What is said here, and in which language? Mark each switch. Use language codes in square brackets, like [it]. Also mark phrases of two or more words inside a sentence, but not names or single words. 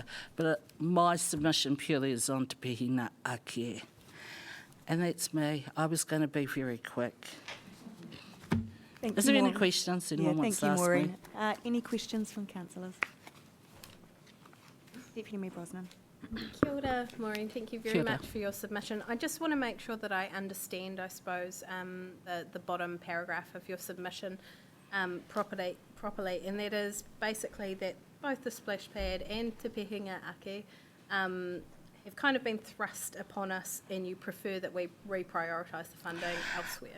[en] But my submission purely is on Te Pihina Ake. And that's me. I was going to be very quick. Is there any questions anyone wants to ask me? Thank you, Maureen. Any questions from councillors? Deputy Mayor Brosnan. [mi] Kia ora, [en] Maureen. Thank you very much for your submission. I just want to make sure that I understand, I suppose, the bottom paragraph of your submission properly, and that is basically that both the splash pad and Te Pihina Ake have kind of been thrust upon us, and you prefer that we reprioritise the funding elsewhere.